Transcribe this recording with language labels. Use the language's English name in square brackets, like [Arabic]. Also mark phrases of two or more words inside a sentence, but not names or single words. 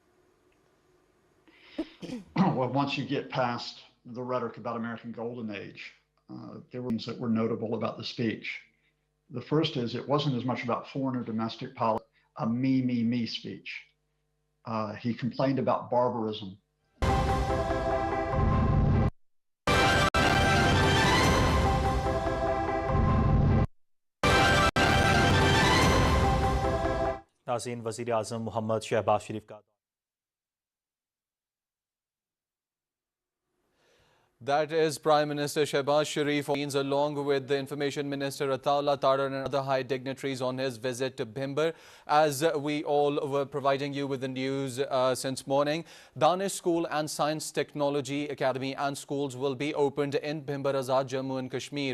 [English] Well, once you get past the rhetoric about American Golden Age, there were things that were notable about the speech. The first is it wasn't as much about foreign or domestic policy, a me speech. He complained about barbarism. [Urdu] ناظرین، وزیر اعظم محمد شہباز شریف کا [English] That is Prime Minister Shehbaz Sharif, along with the Information Minister Ataullah Tarar and other high dignitaries on his visit to Bhimber. As we all were providing you with the news since morning, Danish School and Science Technology Academy and schools will be opened in Bhimber Azad, Jammu and Kashmir.